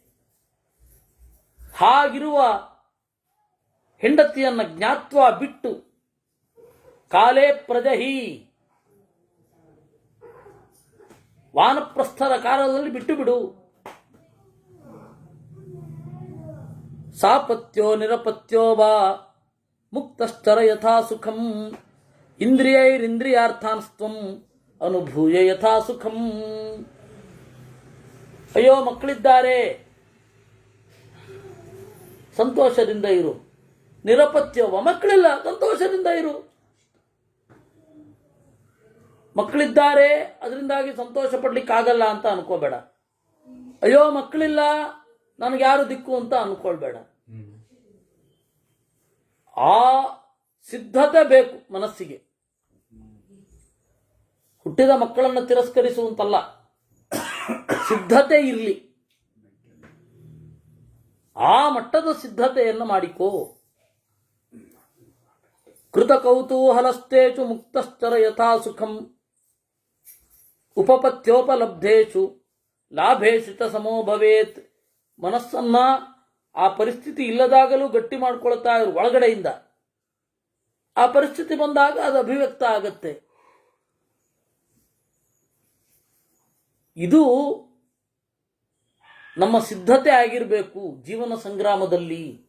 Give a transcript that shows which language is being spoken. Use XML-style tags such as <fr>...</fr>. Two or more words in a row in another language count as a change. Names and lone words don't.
<kn>ಹಾಗಿರುವ ಹೆಂಡತಿಯನ್ನ ಜ್ಞಾತ್ವ ಬಿಟ್ಟು</kn> <sa>ಕಾಲೇ ಪ್ರಜಹಿ,</sa> <kn>ವಾನಪ್ರಸ್ಥರ ಕಾಲದಲ್ಲಿ ಬಿಟ್ಟು ಬಿಡು.</kn> <sa>ಸಾಪತ್ಯೋ ನಿರಪತ್ಯೋ ವಾ ಮುಕ್ತಶ್ಚರ ಯಥಾ ಸುಖಂ ಇಂದ್ರಿಯೈರಿಂದ್ರಿಯಾರ್ಥಾನ್ಸ್ತ್ವಂ ಅನುಭೂಯ ಯಥಾ ಸುಖಂ.</sa> <kn>ಅಯ್ಯೋ ಮಕ್ಕಳಿದ್ದಾರೆ, ಸಂತೋಷದಿಂದ ಇರು. ನಿರಪತ್ಯವ, ಮಕ್ಕಳಿಲ್ಲ, ಸಂತೋಷದಿಂದ ಇರು. ಮಕ್ಕಳಿದ್ದಾರೆ ಅದರಿಂದಾಗಿ ಸಂತೋಷ ಪಡ್ಲಿಕ್ಕಾಗಲ್ಲ ಅಂತ ಅನ್ಕೋಬೇಡ. ಅಯ್ಯೋ ಮಕ್ಕಳಿಲ್ಲ, ನನಗೆ ಯಾರು ದಿಕ್ಕು ಅಂತ ಅನ್ಕೊಳ್ಬೇಡ. ಆ ಸಿದ್ಧತೆ ಬೇಕು ಮನಸ್ಸಿಗೆ. ಹುಟ್ಟಿದ ಮಕ್ಕಳನ್ನು ತಿರಸ್ಕರಿಸುವಂತಲ್ಲ, ಸಿದ್ಧತೆ ಇರಲಿ. ಆ ಮಟ್ಟದ ಸಿದ್ಧತೆಯನ್ನು ಮಾಡಿಕೋ.</kn> <sa>ಕೃತ ಕೌತೂಹಲಸ್ತೇಷು ಮುಕ್ತಶ್ಚರ ಯಥಾ ಸುಖಂ ಉಪಪತ್ಯೋಪಲಬ್ಧೇಷು ಲಾಭೇಷು ಚ ಸಮೋ ಭವೇತ್.</sa> <kn>ಮನಸ್ಸನ್ನ ಆ ಪರಿಸ್ಥಿತಿ ಇಲ್ಲದಾಗಲೂ ಗಟ್ಟಿ ಮಾಡ್ಕೊಳ್ತಾ ಇರು ಒಳಗಡೆಯಿಂದ. ಆ ಪರಿಸ್ಥಿತಿ ಬಂದಾಗ ಅದು ಅಭಿವ್ಯಕ್ತ ಆಗತ್ತೆ. ಇದು ನಮ್ಮ ಸಿದ್ಧತೆ ಆಗಿರಬೇಕು ಜೀವನ ಸಂಗ್ರಾಮದಲ್ಲಿ.</kn>